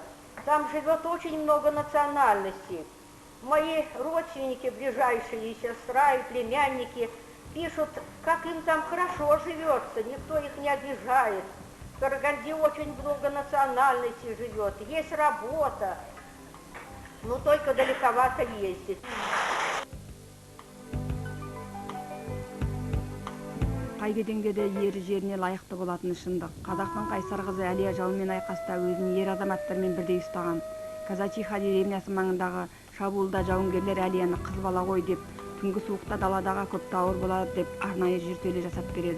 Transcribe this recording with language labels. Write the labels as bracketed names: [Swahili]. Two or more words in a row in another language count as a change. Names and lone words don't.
[Russian] Там живет очень много национальностей. Мои родственники, ближайшие, и сестра, и племянники пишут, как им там хорошо живется, никто их не обижает. В Караганде очень много национальностей живет, есть работа, но только далековато ездить. [Kazakh] Қай кетенге де ері жеріне лайықты болатыны шындық. Қазақтың қайсар қызы Әлия жаумен айқаста өзін ер азаматтармен бірдей ұстаған. Казачиха деревнясы маңындағы шабуылда жауынгерлер Әлияны қыз бала ғой деп, түнгі суықта даладағы көпті ауыр болады деп арнайы жертөле жасап береді.